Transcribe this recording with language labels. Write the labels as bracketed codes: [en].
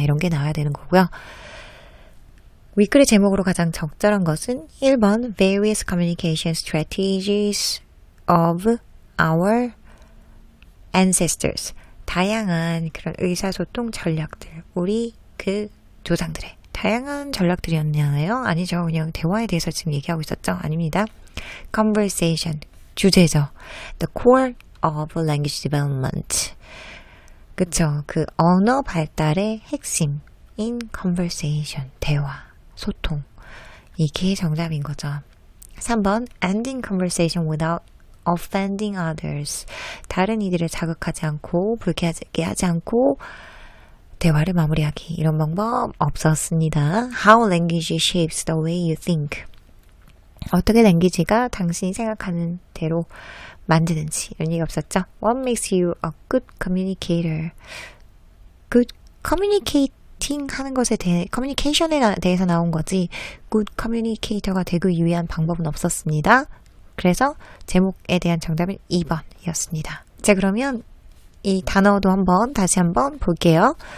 [ko] 이런 게 나와야 되는 거고요. 윗글의 제목으로 가장 적절한 것은 1번 [en] Various Communication Strategies of Our Ancestors. [ko] 다양한 그런 의사소통 전략들. 우리 그 조상들의 다양한 전략들이었나요? 아니죠. 그냥 대화에 대해서 지금 얘기하고 있었죠? 아닙니다. Conversation. 주제죠. [en] The core of language development. [ko] 그쵸. 그 언어 발달의 핵심인 conversation. 대화. 소통. 이게 정답인 거죠. [en] 3번 ending conversation without offending others. [ko] 다른 이들을 자극하지 않고 불쾌하게 하지 않고 대화를 마무리하기. 이런 방법 없었습니다. [en] How language shapes the way you think. [ko] 어떻게 랭귀지가 당신이 생각하는 대로 만드는지 이런 얘기 없었죠. [en] What makes you a good communicator? Good communicating [ko] 하는 것에 대해 커뮤니케이션에 대해서 나온 거지 good communicator가 되기 위한 방법은 없었습니다. 그래서 제목에 대한 정답은 2번이었습니다. 자 그러면 이 단어도 다시 한번 볼게요.